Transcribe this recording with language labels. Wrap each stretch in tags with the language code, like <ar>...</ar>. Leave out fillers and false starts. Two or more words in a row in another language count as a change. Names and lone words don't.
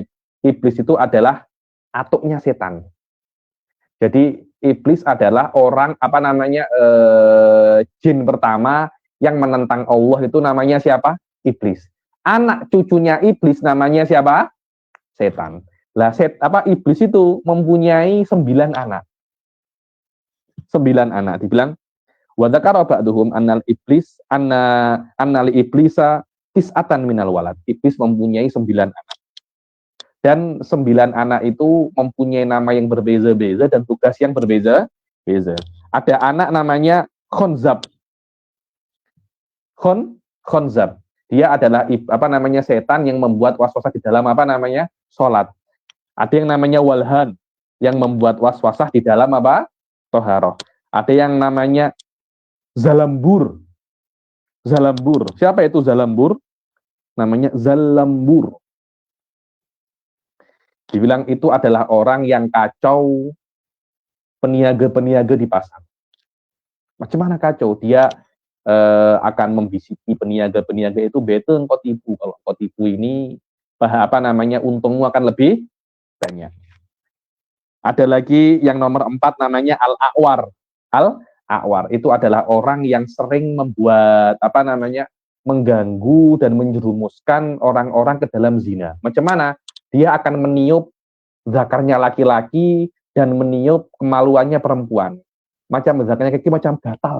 <ms>Iblis itu adalah atuknya setan. Jadi iblis adalah orang apa namanya jin pertama yang menentang Allah itu namanya siapa? Iblis. Anak cucunya iblis namanya siapa? Setan. Lah iblis itu mempunyai 9 anak. 9 anak.</ms> <ar>Dibilang وذكر بعضهم أن لإبليس تسعة من الولد.</ar> <ms>Iblis mempunyai 9 anak. Dan 9 anak itu mempunyai nama yang berbeza-beza dan tugas yang berbeza-beza. Ada anak namanya Khonzab. Khonzab. Dia adalah setan yang membuat waswasah di dalam sholat. Ada yang namanya Walhan yang membuat waswasah di dalam toharoh. Ada yang namanya Zalambur. Siapa itu Zalambur? Namanya Zalambur. Dibilang itu adalah orang yang kacau peniaga-peniaga di pasar. Macam mana kacau? Dia akan membisiki peniaga-peniaga itu, betul engkau tipu. Kalau engkau tipu ini untungmu akan lebih banyak. Ada lagi yang nomor 4 namanya Al-A'war. Al-A'war. Itu adalah orang yang sering membuat mengganggu dan menjerumuskan orang-orang ke dalam zina. Macam mana? Dia akan meniup zakarnya laki-laki dan meniup kemaluannya perempuan. Macam zakarnya kaki macam gatal.</ms>